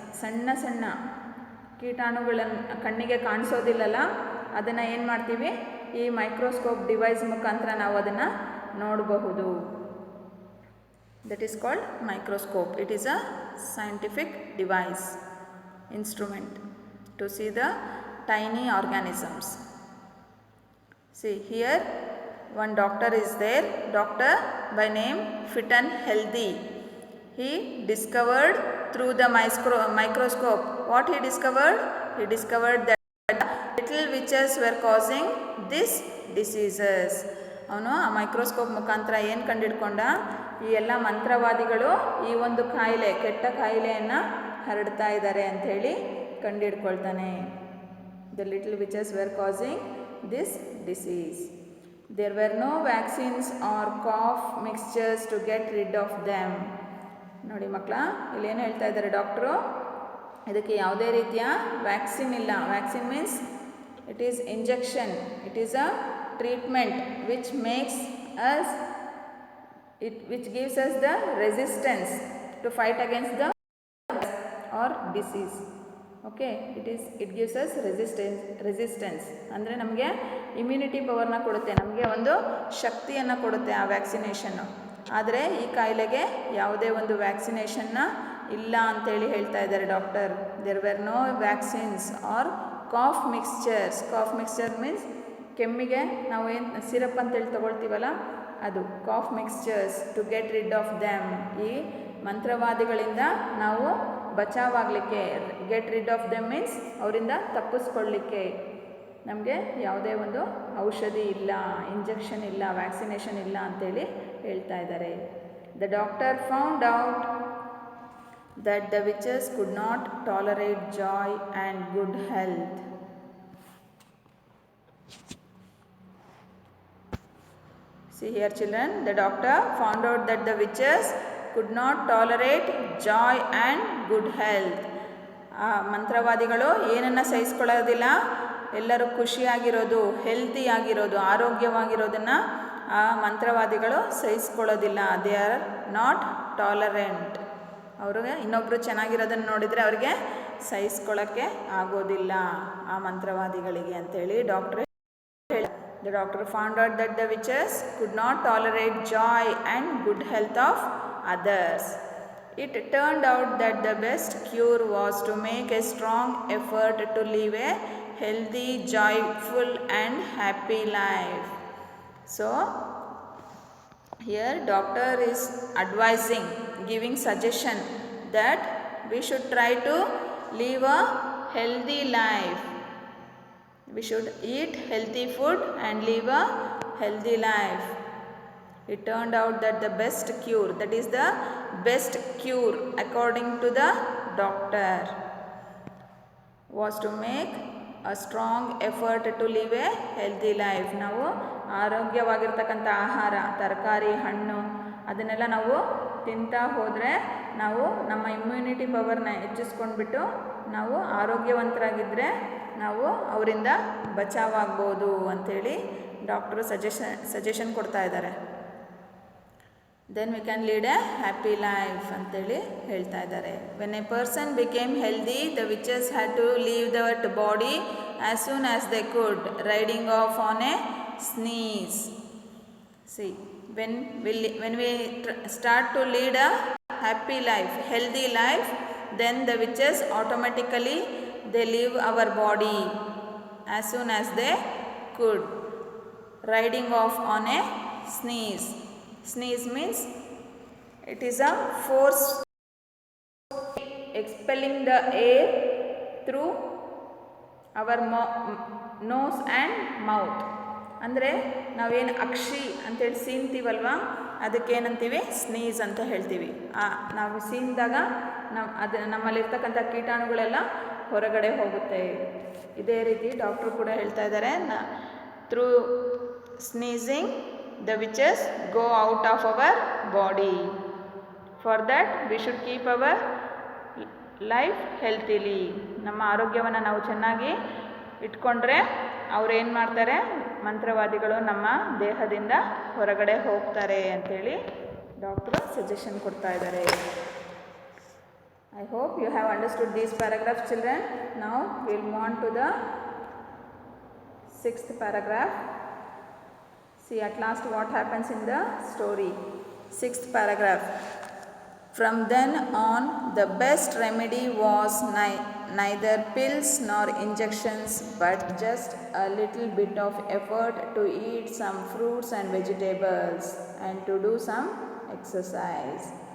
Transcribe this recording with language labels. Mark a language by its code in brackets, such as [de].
[kn] ಸಣ್ಣ ಸಣ್ಣ ಕೀಟಾಣುಗಳನ್ನು ಕಣ್ಣಿಗೆ ಕಾಣಿಸೋದಿಲ್ಲಲ್ಲ, ಅದನ್ನು ಏನು ಮಾಡ್ತೀವಿ, ಈ ಮೈಕ್ರೋಸ್ಕೋಪ್ ಡಿವೈಸ್ ಮುಖಾಂತರ ನಾವು ಅದನ್ನು ನೋಡಬಹುದು. [en] That is called microscope. It is a scientific device, instrument to see the tiny organisms. See, here one doctor is there, doctor by name Fitton Healthy. He discovered through the microscope. What he discovered? He discovered that little witches were causing these diseases. [kn] ಅವನು ಆ microscope ಮುಖಾಂತರ ಏನು ಕಂಡಿಡ್ಕೊಂಡ, ಈ ಎಲ್ಲ ಮಂತ್ರವಾದಿಗಳು ಈ ಒಂದು ಕಾಯಿಲೆ, ಕೆಟ್ಟ ಕಾಯಿಲೆಯನ್ನು ಹರಡ್ತಾ ಇದ್ದಾರೆ ಅಂಥೇಳಿ ಕಂಡಿಡ್ಕೊಳ್ತಾನೆ. [en] The little witches were causing this disease. There were no vaccines or cough mixtures to get rid of them. [kn] ನೋಡಿ ಮಕ್ಕಳ, ಇಲ್ಲೇನು ಹೇಳ್ತಾ ಇದ್ದಾರೆ ಡಾಕ್ಟ್ರು, ಇದಕ್ಕೆ ಯಾವುದೇ ರೀತಿಯ ವ್ಯಾಕ್ಸಿನ್ ಇಲ್ಲ. [en] Vaccine means it is injection, it is a treatment which makes us, which gives us the resistance to fight against the or disease. Okay, it gives us resistance [kn] ಅಂದರೆ ನಮಗೆ ಇಮ್ಯುನಿಟಿ ಪವರ್ನ ಕೊಡುತ್ತೆ, ನಮಗೆ ಒಂದು ಶಕ್ತಿಯನ್ನು ಕೊಡುತ್ತೆ ಆ ವ್ಯಾಕ್ಸಿನೇಷನ್ನು. ಆದರೆ ಈ ಕಾಯಿಲೆಗೆ ಯಾವುದೇ ಒಂದು ವ್ಯಾಕ್ಸಿನೇಷನ್ನ ಇಲ್ಲ ಅಂತೇಳಿ ಹೇಳ್ತಾ ಇದ್ದಾರೆ doctor. [en] There were no vaccines or cough mixtures. Cough mixture means [kn] ಕೆಮ್ಮಿಗೆ ನಾವು ಏನು ಸಿರಪ್ ಅಂತೇಳಿ ತೊಗೊಳ್ತೀವಲ್ಲ ಅದು [en] Cough mixtures to get rid of them. [kn] ಈ ಮಂತ್ರವಾದಿಗಳಿಂದ ನಾವು ಬಚಾವಾಗಲಿಕ್ಕೆ, [en] get rid of them means [kn] ಅವರಿಂದ ತಪ್ಪಿಸ್ಕೊಳ್ಳಿಕ್ಕೆ ನಮಗೆ ಯಾವುದೇ ಒಂದು ಔಷಧಿ ಇಲ್ಲ, ಇಂಜೆಕ್ಷನ್ ಇಲ್ಲ, ವ್ಯಾಕ್ಸಿನೇಷನ್ ಇಲ್ಲ ಅಂತೇಳಿ ಹೇಳ್ತಾ ಇದ್ದಾರೆ. [en] The doctor found out that the witches could not tolerate joy and good health. See here children, the doctor found out that the witches could not tolerate joy and good health. [kn] ಆ ಮಂತ್ರವಾದಿಗಳು ಏನನ್ನು ಸಹಿಸ್ಕೊಳ್ಳೋದಿಲ್ಲ, ಎಲ್ಲರೂ ಖುಷಿಯಾಗಿರೋದು, healthy ಆಗಿರೋದು, ಆರೋಗ್ಯವಾಗಿರೋದನ್ನು ಆ ಮಂತ್ರವಾದಿಗಳು ಸಹಿಸ್ಕೊಳ್ಳೋದಿಲ್ಲ. [en] They are not tolerant. [kn] ಅವ್ರಿಗೆ ಇನ್ನೊಬ್ಬರು ಚೆನ್ನಾಗಿರೋದನ್ನು ನೋಡಿದರೆ ಅವ್ರಿಗೆ ಸಹಿಸ್ಕೊಳ್ಳೋಕ್ಕೆ ಆಗೋದಿಲ್ಲ ಆ ಮಂತ್ರವಾದಿಗಳಿಗೆ ಅಂತೇಳಿ ಡಾಕ್ಟ್ರ್ ಹೇಳಿ. [en] The doctor found out that the witches could not tolerate joy and good health of others. It turned out that the best cure was to make a strong effort to live a healthy, joyful and happy life. So, here doctor is advising, giving suggestion that we should try to live a healthy life. We should eat healthy food and live a healthy life. It turned out that the best cure, that is the best cure according to the doctor, was to make a strong effort to live a healthy life. [kn] ನಾವು ಆರೋಗ್ಯವಾಗಿರ್ತಕ್ಕಂಥ ಆಹಾರ, ತರಕಾರಿ, ಹಣ್ಣು ಅದನ್ನೆಲ್ಲ ನಾವು ತಿಂತಾ ಹೋದರೆ ನಾವು ನಮ್ಮ ಇಮ್ಯುನಿಟಿ ಪವರ್ನ ಹೆಚ್ಚಿಸ್ಕೊಂಡ್ಬಿಟ್ಟು ನಾವು ಆರೋಗ್ಯವಂತರಾಗಿದ್ದರೆ ನಾವು ಅವರಿಂದ ಬಚಾವಾಗ್ಬೋದು ಅಂಥೇಳಿ ಡಾಕ್ಟ್ರು ಸಜೆಷನ್ ಕೊಡ್ತಾ ಇದ್ದಾರೆ. [en] then we can lead a happy life [kn] ಅಂತೇಳಿ ಹೇಳ್ತಾ ಇದ್ದಾರೆ. [en] When a person became healthy, the witches had to leave that body as soon as they could, riding off on a sneeze. See when we start to lead a happy life, healthy life, then the witches automatically they leave our body as soon as they could, riding off on a sneeze. Sneeze means it is a force expelling the air through our nose and mouth. [kn] ಅಂದರೆ ನಾವೇನು ಅಕ್ಷಿ ಅಂತೇಳಿ ಸೀನ್ತೀವಲ್ವ, ಅದಕ್ಕೇನಂತೀವಿ sneeze ಅಂತ ಹೇಳ್ತೀವಿ. ನಾವು ಸೀನ್ದಾಗ ನಮ್ಮಲ್ಲಿರ್ತಕ್ಕಂಥ ಕೀಟಾಣುಗಳೆಲ್ಲ ಹೊರಗಡೆ ಹೋಗುತ್ತೆ. ಇದೇ ರೀತಿ ಡಾಕ್ಟ್ರು ಕೂಡ ಹೇಳ್ತಾ ಇದ್ದಾರೆ, [en] Through sneezing the witches go out of our body. For that we should keep our life healthily. [kn] ನಮ್ಮ ಆರೋಗ್ಯವನ್ನು ನಾವು ಚೆನ್ನಾಗಿ ಇಟ್ಕೊಂಡ್ರೆ ಅವ್ರೇನು ಮಾಡ್ತಾರೆ, ಮಂತ್ರವಾದಿಗಳು ನಮ್ಮ ದೇಹದಿಂದ ಹೊರಗಡೆ ಹೋಗ್ತಾರೆ ಅಂಥೇಳಿ ಡಾಕ್ಟ್ರು ಸಜೆಷನ್ ಕೊಡ್ತಾ ಇದ್ದಾರೆ. [en] I hope you have understood these paragraphs children. Now will move on to the 6th paragraph. See at last what happens in the story. 6th paragraph. From then on, the best remedy was neither pills nor injections, but just a little bit of effort to eat some fruits and vegetables and to do some exercise.